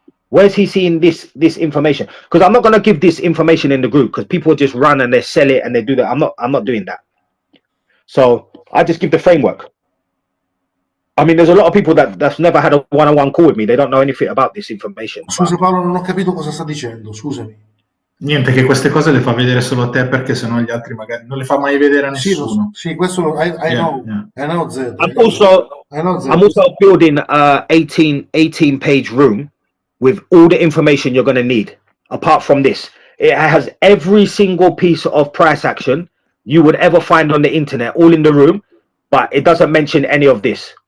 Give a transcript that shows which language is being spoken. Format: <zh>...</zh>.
<en>Where's he seeing this information? Because I'm not going to give this information in the group because people just run and they sell it and they do that. I'm not doing that. So I just give the framework. I mean, there's a lot of people that's never had a one-on-one call with me. They don't know anything about this information.</en> <it>Scusa Paolo, non ho capito cosa sta dicendo, scusami. Niente, che queste cose le fa vedere solo a te perché sennò gli altri magari non le fa mai vedere a nessuno. Sì, questo</it> <en>I know. I know Zed. I'm also building a 18 page room with all the information you're going to need. Apart from this, it has every single piece of price action you would ever find on the internet, all in the room, but it doesn't mention any of this.</en>